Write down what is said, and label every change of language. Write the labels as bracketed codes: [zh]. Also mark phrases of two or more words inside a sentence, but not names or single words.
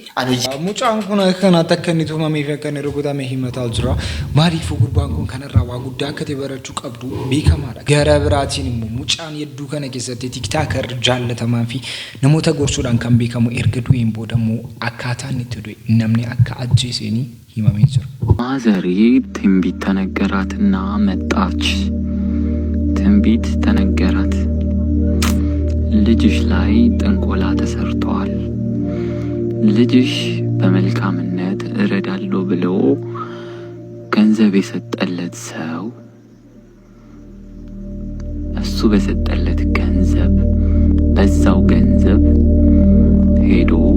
[om] mucaan kun akkanatti akka inni tumamee fi akka inni rukutame himataa jira. Maaliif gurbaan kun kanarraa waa guddaa akka ta'e barachuu qabdu beekamaadha. Gara biraatiin immoo mucaan hedduu kana keessatti tiktaaker jaallatamaa fi namoota gorsuudhaan kan beekamu erga du'een booda immoo akkaataan itti du'e namni akka ajjeesanii himamee jira. [am] ማዘሬ ትንቢት ተነገራትና መጣች። ትንቢት ተነገራት። ልጅሽ ላይ ጥንቆላ ተሰርቷል። ልጅሽ በመልካምነት እረዳለሁ ብሎ ገንዘብ የሰጠለት ሰው እሱ በሰጠለት ገንዘብ በዛው ገንዘብ ሄዶ